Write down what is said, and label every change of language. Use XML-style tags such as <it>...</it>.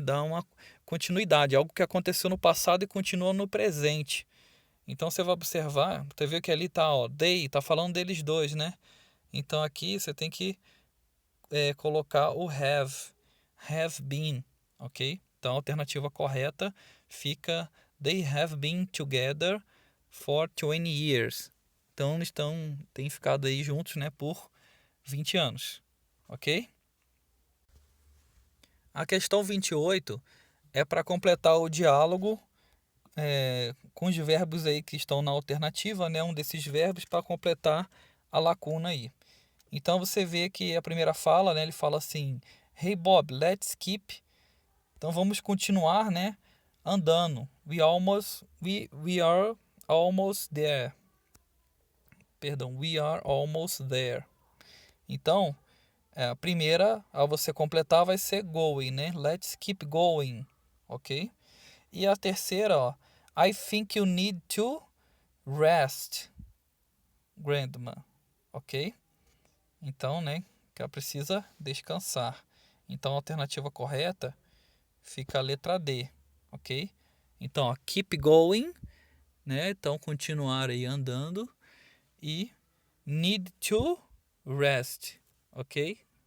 <pt>Dar uma continuidade, algo que aconteceu no passado e continua no presente. Então você vai observar, você vê que ali tá, ó, they, tá falando deles dois, né? Então aqui você tem que colocar o have been, ok? Então a alternativa correta fica</pt> <en>They have been together for 20 years.</en> <pt>Então, eles têm ficado aí juntos, né, por 20 anos. Ok? A questão 28 é para completar o diálogo com os verbos aí que estão na alternativa, né? Um desses verbos para completar a lacuna aí. Então você vê que a primeira fala, né? Ele fala assim:</pt> <en>Hey Bob, let's keep.</en> <pt>Então vamos continuar, né? Andando.</pt> <en>We are almost there.</en> <pt>Perdão,</pt> <en>we are almost there.</en> <pt>Então, a primeira, ao você completar, vai ser going, né?</pt> <en>Let's keep going, ok?</en> <pt>E a terceira, ó,</pt> <en>I think you need to rest, grandma, ok?</en> <pt>Então, né, que ela precisa descansar. Então, a alternativa correta fica a letra D, ok? Então, ó,</pt> <en>keep going,</en> <pt>né? Então, continuar aí andando.</pt> <en>E need to rest, ok?</en>